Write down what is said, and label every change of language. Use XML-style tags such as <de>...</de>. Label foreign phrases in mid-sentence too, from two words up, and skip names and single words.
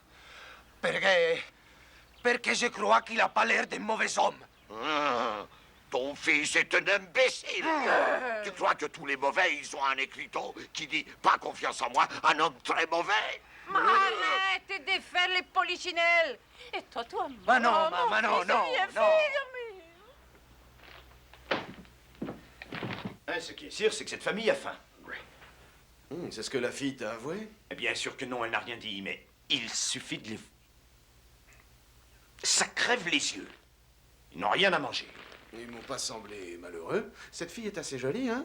<fr>Perché je crois qu'il a pas l'air d'un mauvais homme. Ah, ton fils est un imbécile. Tu crois que tous les mauvais, ils ont un écriteau qui dit « Pas confiance en moi, un homme très mauvais ». Ma arrête de faire les polichinelles. Et toi, toi,</fr> <it>Ma non,</it> <fr>mon</fr> <it>ma non,</it> <fr>fils,</fr> <it>non,</it> <fr>viens,</fr> <it>non. figlio mio.</it> <fr>Hein, ce qui est sûr, c'est que cette famille a faim. C'est ce que la fille t'a avoué? Bien sûr que non, elle n'a rien dit, mais il suffit de les... Ça crève les yeux. Ils n'ont rien à manger. Ils m'ont pas semblé malheureux. Cette fille est assez jolie, hein?</fr>